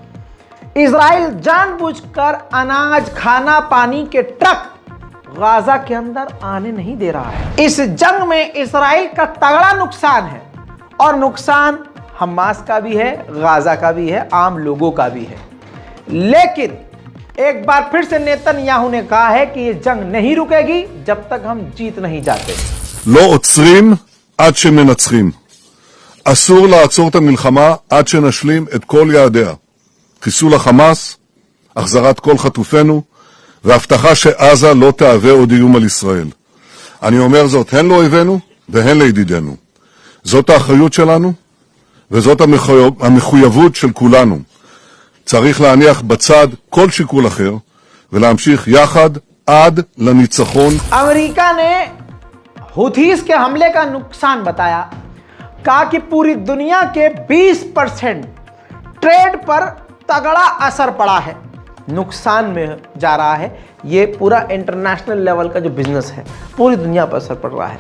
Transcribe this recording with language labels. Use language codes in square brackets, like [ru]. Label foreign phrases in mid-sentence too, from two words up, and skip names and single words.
[hi] इजराइल जानबूझकर अनाज, खाना, पानी के ट्रक गाजा के अंदर आने नहीं दे रहा है। इस जंग में इजराइल का तगड़ा नुकसान है, और नुकसान हमास का भी है, गाजा का भी है, आम लोगों का भी है। लेकिन एक बार फिर से नेतन्याहू ने कहा है कि यह जंग नहीं रुकेगी जब तक हम जीत नहीं जाते। [he] לא עוצרים עד שמנצחים. אסור לעצור את המלחמה עד שנשלים את כל יעדיה. חיסול החמאס, החזרת כל חטופינו, והבטחה שעזה לא תהווה עוד איום על ישראל. אני אומר זאת הן לאויבינו והן לידידינו. זאת האחריות שלנו, וזאת המחויבות של כולנו. צריך להניח בצד כל שיקול אחר, ולהמשיך יחד עד לניצחון. [hi] अमेरिका ने हुथीस के हमले का नुकसान बताया, कहा कि पूरी दुनिया के 20% ट्रेड पर तगड़ा असर पड़ा है, नुकसान में जा रहा है। ये पूरा [en] international level [hi] का जो बिजनेस है पूरी दुनिया पर असर पड़ रहा है।